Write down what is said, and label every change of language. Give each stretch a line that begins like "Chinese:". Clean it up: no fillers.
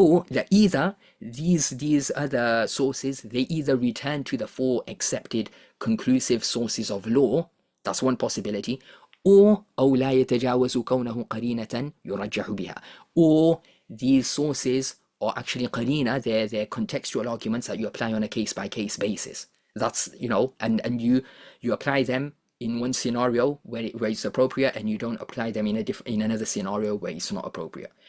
English: That either these other sources, they either return to the four accepted conclusive sources of law. That's one possibility.
Arabic: Or أو لا يتجاوز كونه قرينة يرجح بها.
English: Or these sources are actually qarina, they're contextual arguments that you apply on a case-by-case basis. That's, and you apply them in one scenario where it's appropriate, and you don't apply them in another scenario where it's not appropriate.